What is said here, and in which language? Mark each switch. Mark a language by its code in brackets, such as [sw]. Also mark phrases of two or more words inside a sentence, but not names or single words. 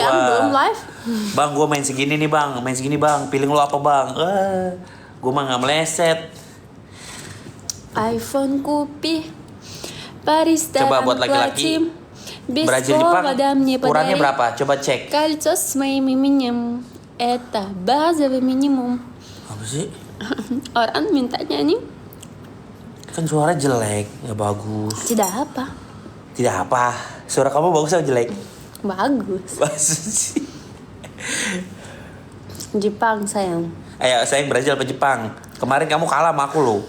[id] Rian belum live. Bang, gua main segini nih bang, pilih lo apa bang? Gua mah nggak meleset. [ru] iPhone купи. Paris [id] Coba buat laki-laki, Brazil Jepang ukurannya berapa? Coba cek. [ru] Кольцо с моим именем. Это базовый минимум. [id] Apa sih? Orang mintanya nih. Kan suara jelek, ya bagus. Tidak apa. Tidak apa. Suara kamu bagus atau jelek? Bagus. Bagus sih. Jepang sayang. Ayo, sayang Brazil apa Jepang? Kemarin kamu kalah sama aku loh.